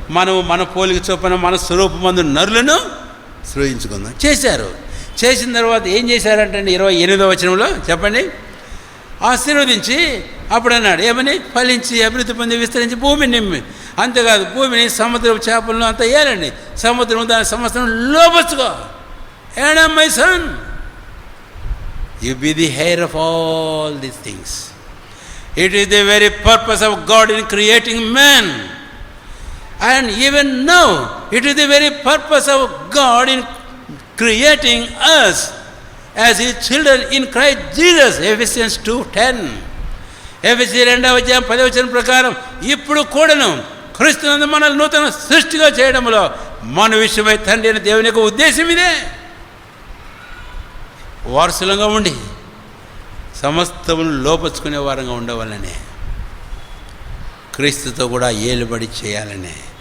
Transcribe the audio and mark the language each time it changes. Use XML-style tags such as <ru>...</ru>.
<te>మనము మన పోలిక చొప్పున మన స్వరూపమందు నరులను సృజించుకుందాం. చేశారు. చేసిన తర్వాత ఏం చేశారంటే 28వ వచనంలో చెప్పండి, ఆశీర్వదించి అప్పుడు అన్నాడు ఏమని? ఫలించి అభివృద్ధి పొంది విస్తరించి భూమిని నిమ్మి. అంతేకాదు, భూమిని సముద్రపు చేపలను అంతా ఏలండి, సముద్రం దాని సంవత్సరం లోపచ్చుకో.</te> <en>ఏడా my son, you be the heir of all these things. It is the very purpose of God in creating man. And even now, it is the very purpose of God in creating us as His children in Christ Jesus. Ephesians 2:10.</en> <te>ఎఫెసీయులు 2వ అధ్యాయం 10వ వచనం ప్రకారం ఇప్పుడు కూడాను క్రీస్తునందు మనల్ని నూతన సృష్టిగా చేయడంలో మన విషయమై తండ్రి అయిన దేవుని యొక్క ఉద్దేశం ఇదే. వారసులంగా ఉండి సమస్తమును లోపరుచుకునే వారంగా ఉండవాలనే, క్రీస్తుతో కూడా ఏలుబడి చేయాలనే.</te>